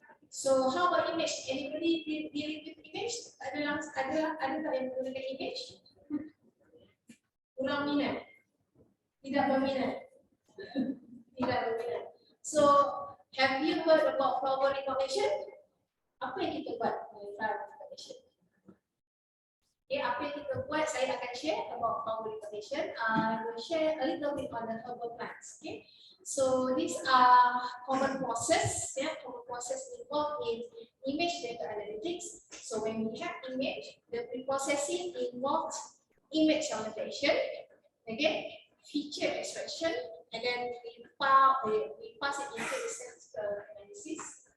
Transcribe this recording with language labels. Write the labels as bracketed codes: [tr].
[en] So how about image? Anybody dealing with image? [ms] Ada tak yang menggunakan image? Kurang minat? Tidak berminat? Tidak berminat. [en] So have you heard about flower recognition? [ms] Apa yang kita buat dengan flower recognition? Okay, apa yang kita buat, saya akan [en] share about flower recognition. I will share a little bit on the herbal plants. Okay, so these are common process. Yeah, common process involved in image data analytics. So when we have image, the pre-processing involves image annotation, okay, feature extraction, and then we pass it into the statistical analysis.